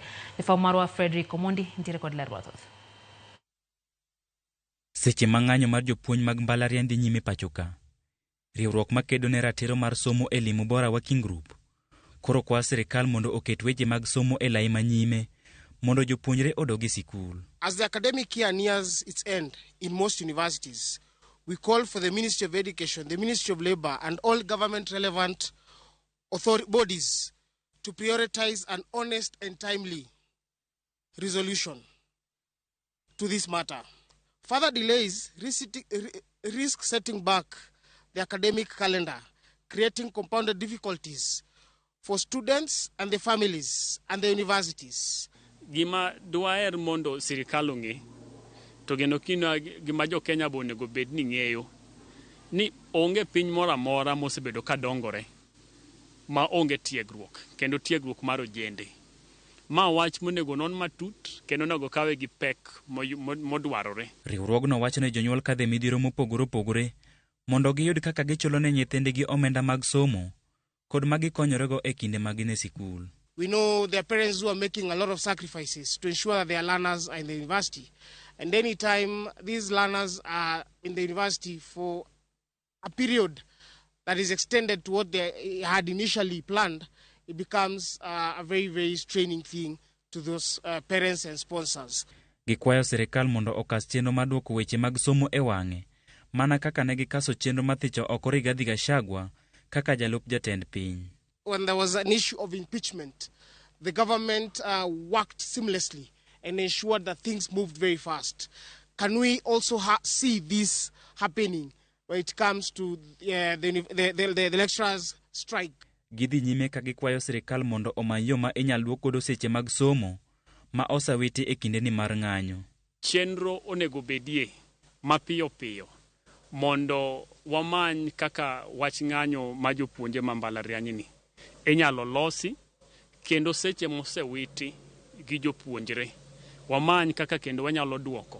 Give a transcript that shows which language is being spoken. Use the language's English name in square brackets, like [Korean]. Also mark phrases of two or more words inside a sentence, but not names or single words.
[Luo (Kenya and Tanzania)] Lefau marwa Frederick Omondi nitiere kod ler mathoth. Seche ma ng'anyo mar jopuonj mag mbalariany dhi nyime pacho ka, riwruok makedo ne ratiro mar somo elimu bora [English] working group [Luo (Kenya and Tanzania)] koro kwa sirikal mondo oket weche mag somo e lai manyime mondo jopuonjre odogi sikul. [English] As the academic year nears its end in most universities, we call for the Ministry of Education, the Ministry of Labour and all government relevant bodies to prioritize an honest and timely resolution to this matter. Further delays risk setting back the academic calendar, creating compounded difficulties for students and the families and the universities. [Luo (Kenya and Tanzania)] Gima dwaer mondo sirikal ong'e to geno kino gima jo Kenya bonego bed ni ng'eyo ni onge piny moro amora mosebedo ka dongore ma onge tiegruok kendo tiegruok mar ojende. Ma wach monego non matut kendo onego kawe gi pek modwarore. Riwruogno wacho ne jonyuol kadhe midhiero mopogore opogore mondo giyud kaka gichulo ne nyithindgi omenda mag somo kod magikonyorego e kinde magin e sikul. [English] We know there are parents who are making a lot of sacrifices to ensure that their learners are in the university. And anytime these learners are in the university for a period that is extended to what they had initially planned, it becomes a very, very straining thing to those parents and sponsors. [Luo (Kenya and Tanzania)] Gikwayo sirikal mondo okas chenro mar duoko weche mag somo e wang'e, mana kaka ne gikaso chenro mathicho oko Rigathi Gachagua kaka jalup jatend piny. [English] When there was an issue of impeachment, the government worked seamlessly and ensured that things moved very fast. Can we also see this happening when it comes to the lecturers' strike? [Luo (Kenya and Tanzania)] Gidhi nyime ka gikwayo sirikal mondo omany yo ma inyal duok godo seche mag somo ma osawiti e kindeni mar ng'anyo. Chenro onego bedie mapiyo piyo mondo wamany kaka wach ng'anyo ma jopuonje ma mbalariany ni inyalo losi kendo seche mosewiti gi jopuonjre wamany kaka kendo wanyalo duoko.